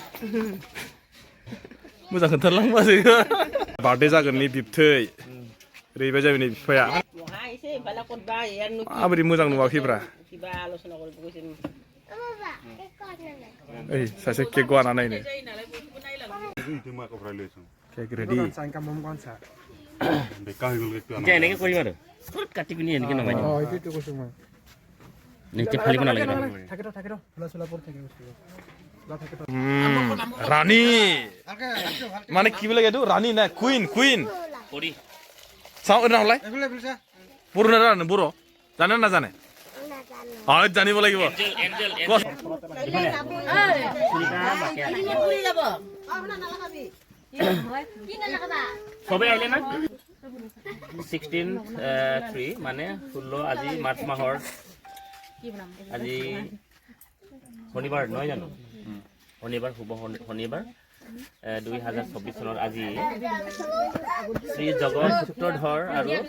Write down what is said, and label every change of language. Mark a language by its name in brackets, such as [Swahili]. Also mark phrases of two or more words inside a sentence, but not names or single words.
[Bodo] मोजां खोन्थालांबासो बार्थडे जागोननि बिबथै ओरैबाय जाबाय नै बिफाया माबोरै मोजां नुवाखैब्रा ओइ सासे केक गवाना नायनो केक रेडि [Assamese] এতিয়া এনেকৈ কৰিম আৰু কাটি পিনি এনেকৈ নমাই দিম এতিয়া ফালিব নালাগে ৰাণী মানে কি বুলি এইটো ৰাণী নাই কুইন কৰি চাওঁ নহ'লে বড়ো না বড়ো জানো না জানে জানিব লাগিব এঞ্জেল কচ সবে আহিলে না 16 মানে 16 আজি মাৰ্চ মাহৰ আজি শনিবাৰ নহয় জানো শনিবাৰ শুভ শনিবাৰ 2024 চনৰ আজি শ্ৰী জগত সূত্ৰধৰ আৰু